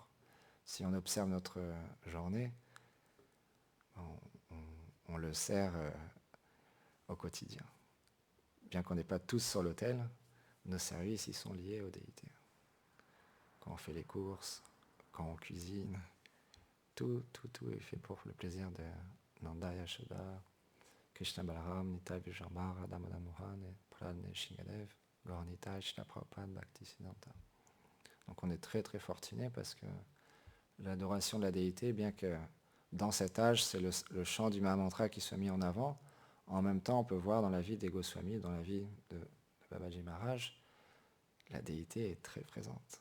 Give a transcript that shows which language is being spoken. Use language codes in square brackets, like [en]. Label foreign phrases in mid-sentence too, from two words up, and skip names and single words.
[fr] Si on observe notre journée, on le sert au quotidien. Bien qu'on n'est pas tous sur l'autel, nos services ils sont liés aux déités. Quand on fait les courses, quand on cuisine, tout est fait pour le plaisir de Nanda Yashoda, Krishna Balaram, Nitai Vijayambar, Radha Madan Mohan, Prahlad Shingadev, Gauranitai, Shila Prabhupada, Bhaktisiddhanta. Donc on est très très fortuné parce que l'adoration de la déité, bien que dans cet âge, c'est le chant du Mahamantra qui soit mis en avant, en même temps on peut voir dans la vie des Goswamis, dans la vie de Babaji Maharaj, la déité est très présente.